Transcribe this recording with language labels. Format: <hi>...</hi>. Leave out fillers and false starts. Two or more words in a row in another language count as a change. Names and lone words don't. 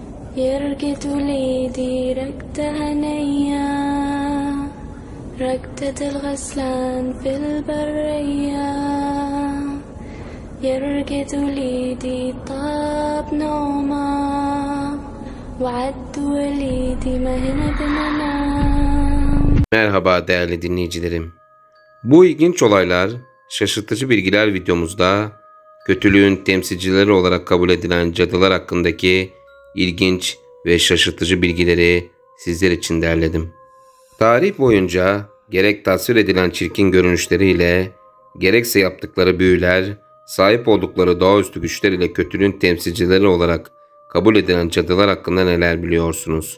<ar>يرقد وليدي ركدة هنية ركدة الغسلان في البرية يرقد وليدي طاب نومه وعد وليدي ما هنا بننام.</ar> <tr>Merhaba değerli dinleyicilerim. Bu ilginç olaylar, şaşırtıcı bilgiler videomuzda kötülüğün temsilcileri olarak kabul edilen cadılar hakkındaki ilginç ve şaşırtıcı bilgileri sizler için derledim. Tarih boyunca gerek tasvir edilen çirkin görünüşleriyle, gerekse yaptıkları büyüler, sahip oldukları doğaüstü güçler ile kötülüğün temsilcileri olarak kabul edilen cadılar hakkında neler biliyorsunuz?</tr>